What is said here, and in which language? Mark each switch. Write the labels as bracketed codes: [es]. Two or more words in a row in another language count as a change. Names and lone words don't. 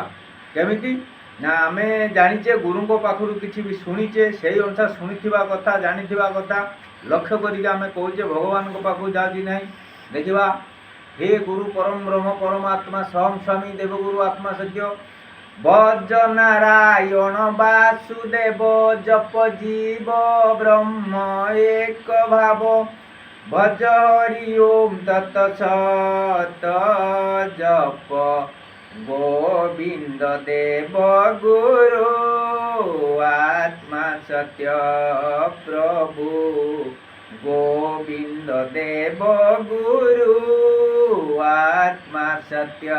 [or] କେମିତି ନା, ଆମେ ଜାଣିଛେ ଗୁରୁଙ୍କ ପାଖରୁ କିଛି ବି ଶୁଣିଛେ, ସେଇ ଅନୁସାରେ ଶୁଣିଥିବା କଥା, ଜାଣିଥିବା କଥା ଲକ୍ଷ୍ୟ କରିକି ଆମେ କହୁଛେ ଭଗବାନଙ୍କ ପାଖକୁ ଯାଉଛି ନାହିଁ। ଦେଖିବା, ହେ ଗୁରୁ ପରମ ବ୍ରହ୍ମ ପରମାତ୍ମା ସହଂ ସ୍ୱାମୀ ଦେବଗୁରୁ ଆତ୍ମା ସତ୍ୟ ବଜ ନାରାୟଣ ବାସୁଦେବ ଜପ ଜୀବ ବ୍ରହ୍ମ ଏକ ଭାବ ଭଜ ହରି ଓମ ତତ୍ସତ ଜପ ଗୋବିନ୍ଦ ଦେବ ଗୁରୁ ଆତ୍ମା ସତ୍ୟ ପ୍ରଭୁ ଗୋବିନ୍ଦ ଦେବ ଗୁରୁ ଆତ୍ମା ସତ୍ୟ।